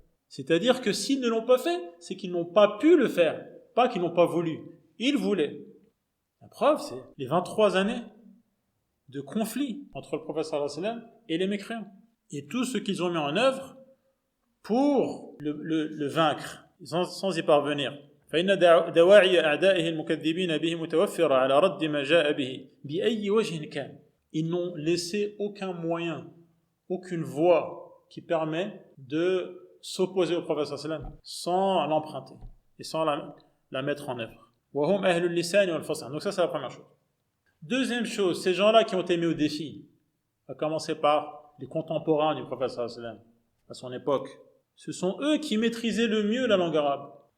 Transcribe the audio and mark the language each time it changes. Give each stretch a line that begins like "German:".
French: C'est-à-dire que s'ils ne l'ont pas fait, c'est qu'ils n'ont pas pu le faire, pas qu'ils n'ont pas voulu. Ils voulaient. La preuve, c'est les 23 années de conflit entre le prophète sallallahu alayhi wa sallam et les mécréants. Et tout ce qu'ils ont mis en œuvre pour le vaincre, sans y parvenir.
Arabic: فإن دواعي أعدائه المكذبين به متوفرة على رد ما جاء به بأي وجه كان.
French: Ils n'ont laissé aucun moyen, aucune voie qui permet de s'opposer au prophète sallallahu alayhi wa sallam sans l'emprunter et sans la mettre en œuvre.
Arabic: وهم أهل اللسان والفصح.
French: Donc ça c'est la première chose. Deuxième chose, ces gens-là qui ont été mis au défi, à commencer par les contemporains du prophète sallallahu alayhi wa sallam à son époque, ce sont eux qui maîtrisaient le mieux la langue arabe.